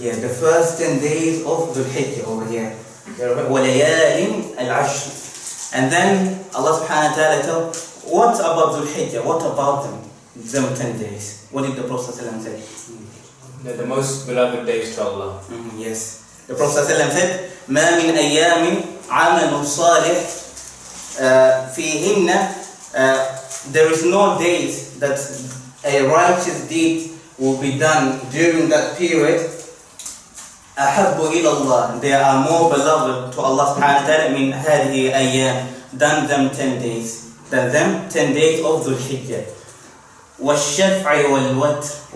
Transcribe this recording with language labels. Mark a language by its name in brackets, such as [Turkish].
[English] Yeah, the first 10 days of Dhul Hijjah over here. [Arabic] وَلَيَالٍ الْعَشْرِ. [English] And then Allah subhanahu wa ta'ala told, what about Dhul Hijjah? What about them 10 days? What did the Prophet ﷺ say? They're the most beloved days to Allah. Yes. The Prophet ﷺ said, [Arabic] مَا مِنْ أَيَّامٍ عَمَلٌ صَالِحٌ فِيهِنَّ. [English] There is no days that a righteous deed will be done during that period. [Arabic] أحب إلى الله. [English] They are more beloved to Allah subhanahu wa ta'ala [Arabic] من هذه أيام [English] than them 10 days. Than them 10 days of Dhul Hijjah. [Arabic] والشفع والوتر.